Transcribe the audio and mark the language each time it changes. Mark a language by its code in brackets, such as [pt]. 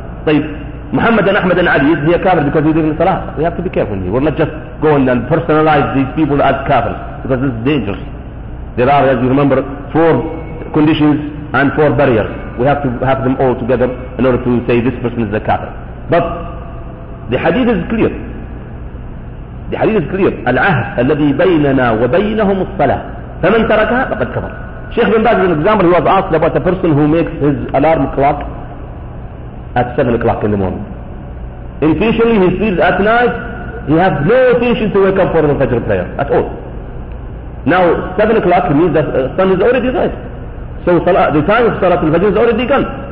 [en] طيب محمد and أحمد and Ali is he a kafir because he's doing salah. We have to be careful here. We're not just going and personalize these people as kafir because this is dangerous. There are, as you remember, four conditions and four barriers. We have to have them all together in order to say this person is a kafir. But the hadith is clear. The hadith is clear. [ar] العهد الذي بيننا وبينهم الصلاة فمن تركها فقد كفر. [en] Sheikh bin Baz is an example. He was asked about a person who makes his alarm clock at 7 o'clock in the morning. Intentionally, he sleeps at night, he has no intention to wake up for the Fajr prayer at all. Now, 7 o'clock means that the sun is already rising. So the time of Salat al Fajr is already gone.